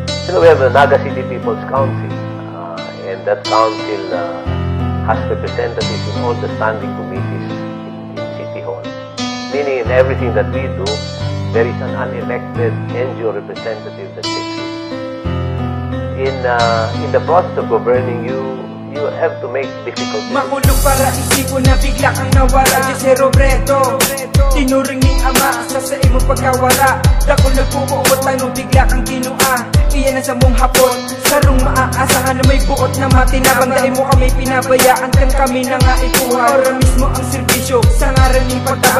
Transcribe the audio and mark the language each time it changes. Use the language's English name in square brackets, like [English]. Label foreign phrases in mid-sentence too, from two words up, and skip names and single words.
[English] we have the Naga City People's Council, and that council has representatives in all the standing committees in City Hall. Meaning in everything that we do, there is an unelected NGO representative that takes it. In the process of governing, you have to make difficult decisions. [Bikol] Makulog para isipon na bigla kang nawara. Jose Robredo, tinuring ning ama sa imong pagkawala. Dako nagpupuot lang nung bigla kang kinua. Iyan ang samong hapon, sarong maaasahan na may buot na matinabang. Dahil mo kami pinabayaan kang kami na nga ikuha. Ora mismo ang serbisyo sa ngaran ning pagtabang.